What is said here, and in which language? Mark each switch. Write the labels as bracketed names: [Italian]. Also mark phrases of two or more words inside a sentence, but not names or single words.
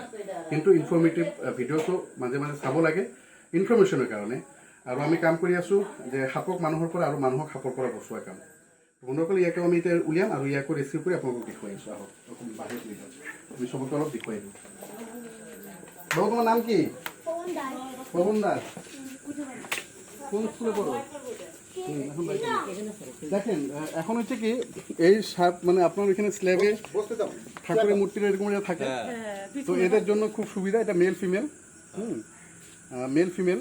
[Assamese] কিন্তু ইনফৰ্মেটিভ ভিডিঅ'টো মাজে মাজে চাব লাগে ইনফৰ্মেশ্যনৰ কাৰণে। আৰু আমি কাম কৰি আছোঁ যে সাপক মানুহৰ পৰা আৰু মানুহক সাপৰ পৰা বচোৱা কাম। বন্ধুসকল, ইয়াকে আমি এতিয়া উলিয়াম আৰু ইয়াকো ৰেচিভ কৰি আপোনালোকক দেখুৱাই আছোঁ। আহক অকণ বাহিৰত লৈ যাম, আমি চবকে অলপ দেখুৱাই দিওঁ। বাবু, তোমাৰ নাম কি? পৱন দাস। [Bangla] কোন স্কুলে পড়ো? দেখেন, এখন হচ্ছে কি এই সাপ মানে আপনার এখানে স্ল্যাবে ঠাকুরের মূর্তিটা এরকম থাকে, তো এদের জন্য খুব সুবিধা। এটা [English] male female, male female.